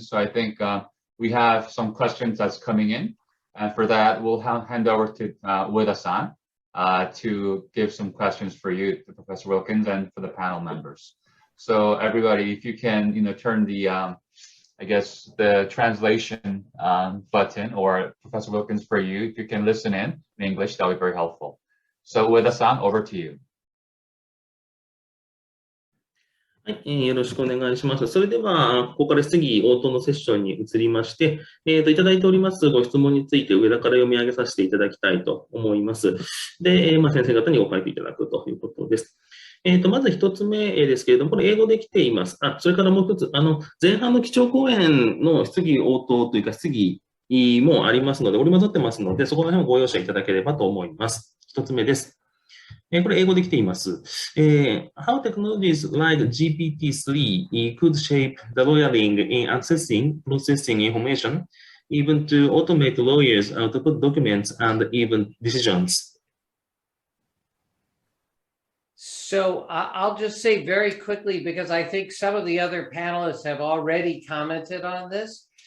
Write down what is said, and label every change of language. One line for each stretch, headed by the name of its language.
English: So I think we have some questions that's coming in, and for that, we'll hand over to Ueda-san to give some questions for you, to Professor Wilkins, and for the panel members. So everybody, if you can, turn the, I guess, the translation button, or Professor Wilkins for you, if you can listen in English, that would be very helpful. So Ueda-san, over to you.
Japanese: はい、よろしくお願いします。それでは、ここから質疑応答のセッションに移りまして、いただいておりますご質問について上田から読み上げさせていただきたいと思います。で、先生方にご回答いただくということです。まず一つ目ですけれども、これ英語で来ています。それからもう一つ、前半の基調講演の質疑応答というか質疑もありますので、織り交ざってますので、そこら辺をご容赦いただければと思います。一つ目です。これ英語で来ています。
English: How technologies like GPT-3 could shape the lawyering in accessing, processing information, even to automate lawyers' output documents and even decisions. So I'll just say very quickly, because I think some of the other panelists have already commented on this.